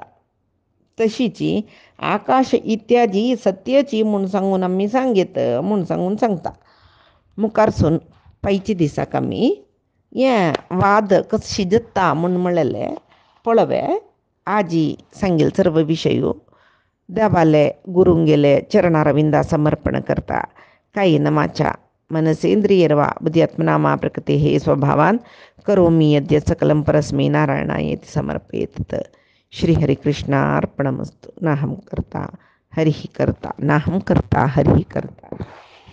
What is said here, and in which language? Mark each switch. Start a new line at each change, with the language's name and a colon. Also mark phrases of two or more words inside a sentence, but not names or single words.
Konkani: तशीची आकाश इत्यादी सत्यची म्हूण सांगून आमी सांगीत म्हूण सांगून सांगता. मुखारसून पायच्या दिसाक आमी हें वाद कशी जाता म्हूण म्हणलेले पळोवे. आजी सांगेल सर्व विशयो देवाले गुरूंगेले चरणारविंदा समर्पण करता.
Sanskrit: कायेन वाचा मनसेंद्रियर्वा बुद्ध्यात्मना प्रकृतेः स्वभावान करोमि यद्यत् सकलं परस्मै नारायणायेति समर्पयेत्. श्री हरिकृष्णार्पणमस्तु. नाहं कर्ता हरिः कर्ता नाहं कर्ता हरिः कर्ता.